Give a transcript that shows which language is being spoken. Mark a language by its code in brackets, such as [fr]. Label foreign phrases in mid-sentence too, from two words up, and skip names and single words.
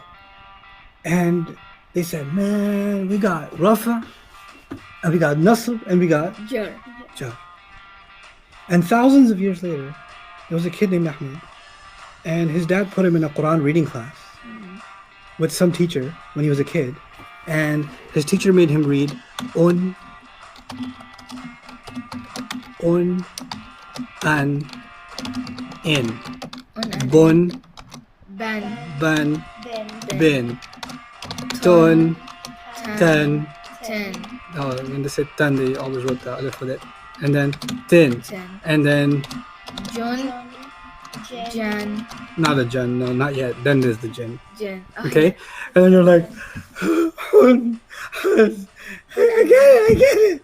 [en] And they said, man, we got Rafa, and we got Nasr, and we got Jar. Jar. And thousands of years later, there was a kid named Ahmed, and his dad put him in a Quran reading class with some teacher when he was a kid. And his teacher made him read [ar] un, an, in, bun, [en] Ban. ban, Then bin, tun, ten. Ten. Oh, when they said ten, they always wrote the alif with it. And then tin. Ten. And then John. Jan. not a jan, no, not yet. Then there's the jinn. Jan. Okay? And then you're like, I get it.